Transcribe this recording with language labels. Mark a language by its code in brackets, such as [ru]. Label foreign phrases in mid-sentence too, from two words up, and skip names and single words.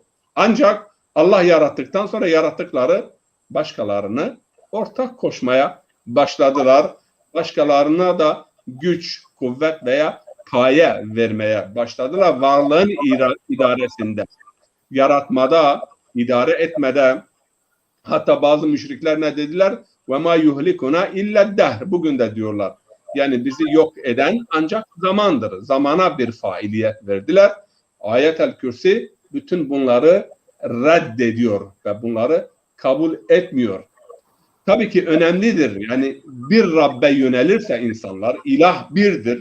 [tr] Ancak Allah yarattıktan sonra yarattıkları başkalarını ortak koşmaya başladılar. Başkalarına da güç, kuvvet veya paye vermeye başladılar. Varlığın idaresinde, yaratmada, idare etmede. Hatta bazı müşrikler ne dediler? [ar] وَمَا يُهْلِكُنَا اِلَّا الدَّهْرِ [tr] Bugün de diyorlar. Yani bizi yok eden ancak zamandır. Zamana bir failiyet verdiler. Ayet-el Kürsi bütün bunları reddediyor ve bunları kabul etmiyor. Tabii ki önemlidir. Yani bir Rabbe yönelirse insanlar, ilah birdir.